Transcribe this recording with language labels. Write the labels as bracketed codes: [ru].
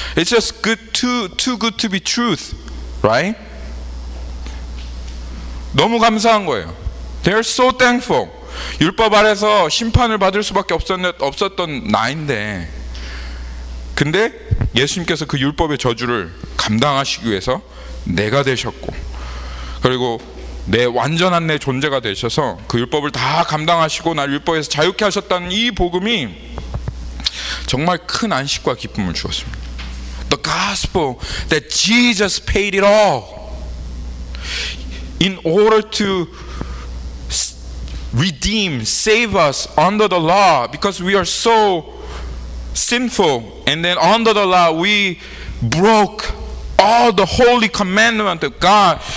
[en] It's just too good to be truth, right? [ko] 너무 감사한 거예요. [en] They are so thankful. [ko] 율법 아래서 심판을 받을 수밖에 없었던 나인데, 근데 예수님께서 그 율법의 저주를 감당하시기 위해서 내가 되셨고, 그리고 내 완전한 내 존재가 되셔서 그 율법을 다 감당하시고 날 율법에서 자유케 하셨다는 이 복음이 정말 큰 안식과 기쁨을 주었습니다. [en] The gospel that Jesus paid it all in order to redeem, save us under the law, because we are so sinful, and then under the law we broke all the holy commandment of God.